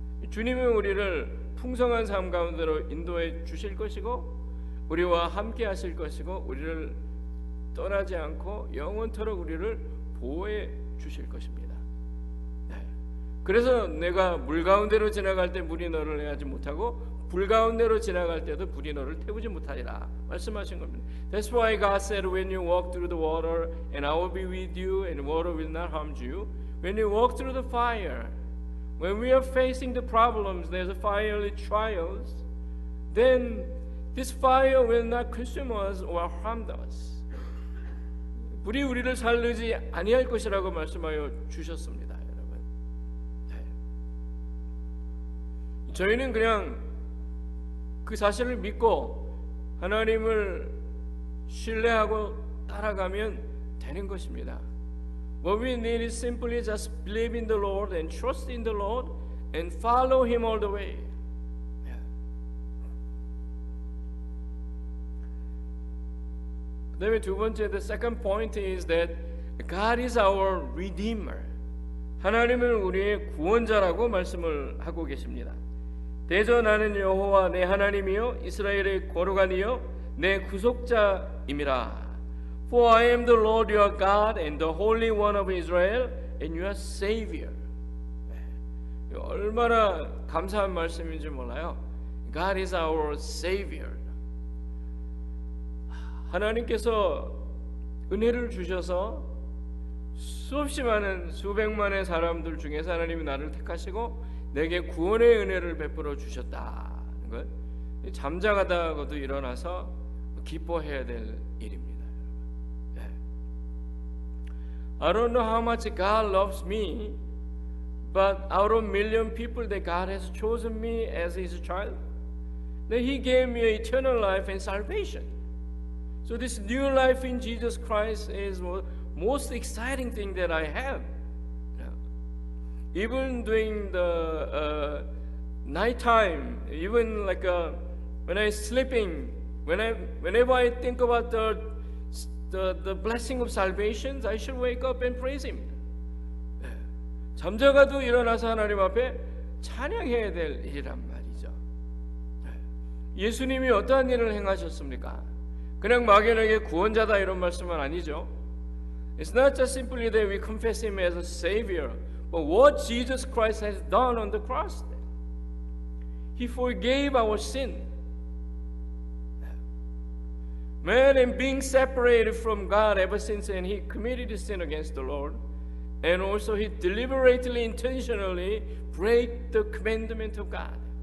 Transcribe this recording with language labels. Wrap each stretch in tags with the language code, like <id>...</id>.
<ko>주님은 우리를 풍성한 삶 가운데로 인도해 주실 것이고 우리와 함께 하실 것이고 우리를 떠나지 않고 영원토록 우리를 보호해 주실 것입니다. 네. 그래서 내가 물 가운데로 지나갈 때 물이 너를 해하지 못하고 불 가운데로 지나갈 때도 불이 너를 태우지 못하리라 말씀하신 겁니다.</ko> <en>That's why God said, when you walk through the water, and I will be with you, and water will not harm you. When you walk through the fire, when we are facing the problems, there's a fiery trials, then this fire will not consume us or harm us.</en> <ko>불이 우리를 살리지 아니할 것이라고 말씀하여 주셨습니다, 여러분. 네. 저희는 그냥 그 사실을 믿고 하나님을 신뢰하고 따라가면 되는 것입니다.</ko> <en>What we need is simply just believe in the Lord and trust in the Lord and follow Him all the way.</en> <ko>그다음에 두 번째,</ko> <en>the second point is that God is our redeemer.</en> <ko>하나님은 우리의 구원자라고 말씀을 하고 계십니다. 대저 나는 여호와 내 하나님이요 이스라엘의 거룩한 이요 내 구속자임이라.</ko> <en>For I am the Lord your God and the Holy One of Israel and your Savior.</en> <ko>얼마나 감사한 말씀인지 몰라요.</ko> <en>God is our Savior.</en> <ko>하나님께서 은혜를 주셔서 수없이 많은 수백만의 사람들 중에서 하나님이 나를 택하시고 내게 구원의 은혜를 베풀어 주셨다는 것, 잠자가다가도 일어나서 기뻐해야 될 일입니다.</ko> <en>I don't know how much God loves me, but out of million people that God has chosen me as His child, that He gave me eternal life and salvation. So this new life in Jesus Christ is most exciting thing that I have. Even during the night time, even like when I'm sleeping, whenever I think about the blessing of salvation, I should wake up and praise Him.</en> <ko>잠자가도 일어나서 하나님 앞에 찬양해야 될 일이란 말이죠. 예수님이 어떠한 일을 행하셨습니까? 그냥 막연하게 구원자다 이런 말씀은 아니죠.</ko> <en>It's not just simply that we confess Him as a Savior, but what Jesus Christ has done on the cross. He forgave our sin. Man, and being separated from God ever since, and he committed sin against the Lord, and also he deliberately, intentionally break the commandment of God.</en>